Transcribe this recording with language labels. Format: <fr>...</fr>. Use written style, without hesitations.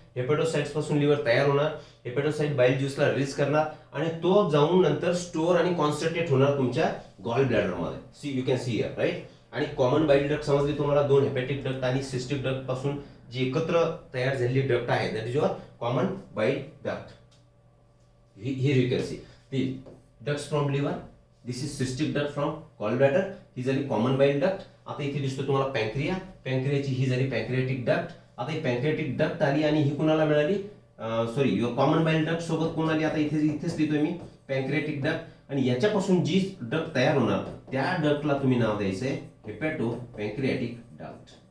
<mr>हेपॅटोसाइट्स पासून लिव्हर तयार होणार, हेपॅटोसाइट बाईल ज्यूसला रिलीज करणार, आणि तो जाऊन नंतर स्टोअर आणि कॉन्सन्ट्रेट होणार तुमच्या गॉल ब्लॅडर मध्ये.</mr> <en>see you can see here,</en> <mr>right. आणि कॉमन बाईल डक्ट समजली तुम्हाला, दोन हेपॅटिक डक्ट आणि सिस्टिक डक्ट पासून जी एकत्र तयार झालेली डक्ट आहे,</mr> <en>That is your common bile duct. Here you can see the ducts from liver. This is cystic duct from gallbladder.</en> <mr>ही झाली कॉमन बाईल डक्ट. आता इथे दिसतो तुम्हाला पॅन्क्रिया, पॅन्क्रियाची ही झाली पॅन्क्रियाटिक डक्ट. आता ही पॅन्क्रियाटिक डक्ट आली, आणि ही कुणाला मिळाली, सॉरी कॉमन बाईल डक्ट सोबत कोण आली, आता इथेच लिहितोय मी पॅन्क्रियाटिक डक्ट. आणि याच्यापासून जी डक्ट तयार होणार त्या डक्टला तुम्ही नाव द्यायचंय हेपॅटो पॅन्क्रियाटिक डक्ट.</mr>